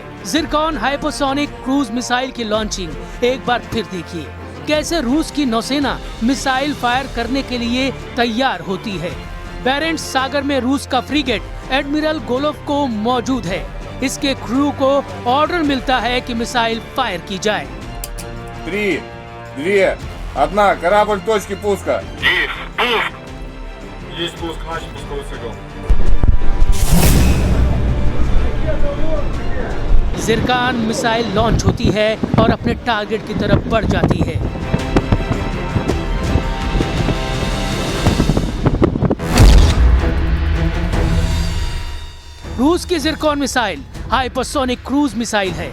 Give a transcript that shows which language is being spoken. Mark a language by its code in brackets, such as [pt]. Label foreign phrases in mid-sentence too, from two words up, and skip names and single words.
[hi] जिरकॉन हाइपरसोनिक क्रूज मिसाइल की लॉन्चिंग एक बार फिर देखिए, कैसे रूस की नौसेना मिसाइल फायर करने के लिए तैयार होती है। बैरेंट्स सागर में रूस का फ्रीगेट एडमिरल गोलोव मौजूद है। इसके क्रू को ऑर्डर मिलता है कि मिसाइल फायर की जाए। 3, 2, 1, [ru] корабль точки пуска. Есть пуск, начал пусковой цикл. [hi] जिरकॉन मिसाइल लॉन्च होती है और अपने टारगेट की तरफ बढ़ जाती है। रूस की जिरकॉन मिसाइल हाइपरसोनिक क्रूज मिसाइल है।